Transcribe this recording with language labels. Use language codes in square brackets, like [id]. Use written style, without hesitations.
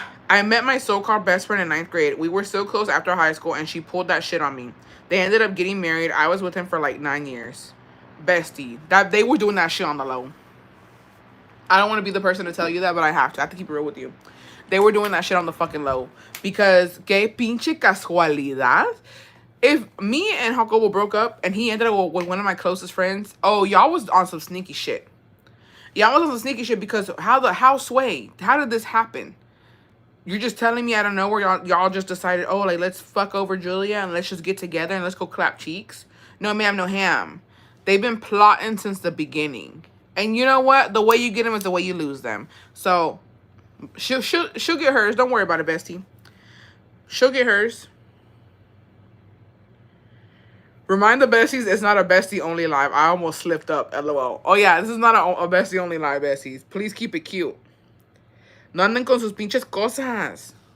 [en] I met my so-called best friend in 9th grade. We were so close after high school, and she pulled that shit on me. They ended up getting married. I was with him for like 9 years. Bestie. They were doing that shit on the low. I don't want to be the person to tell you that, but I have to. I have to keep it real with you. They were doing that shit on the fucking low. [es] Because, que pinche casualidad. [en] If me and Jacobo broke up, and he ended up with one of my closest friends, oh, y'all was on some sneaky shit. Y'all was on some sneaky shit because how sway? How did this happen? You're just telling me out of nowhere y'all just decided, oh, like, let's fuck over Julia and let's just get together and let's go clap cheeks? No, ma'am, no ham. They've been plotting since the beginning. And you know what? The way you get them is the way you lose them. So, she'll get hers. Don't worry about it, bestie. She'll get hers. Remind the besties it's not a bestie only live. I almost slipped up. LOL. Oh yeah, this is not a bestie only live, besties. Please keep it cute. [es] No anden con sus pinches cosas.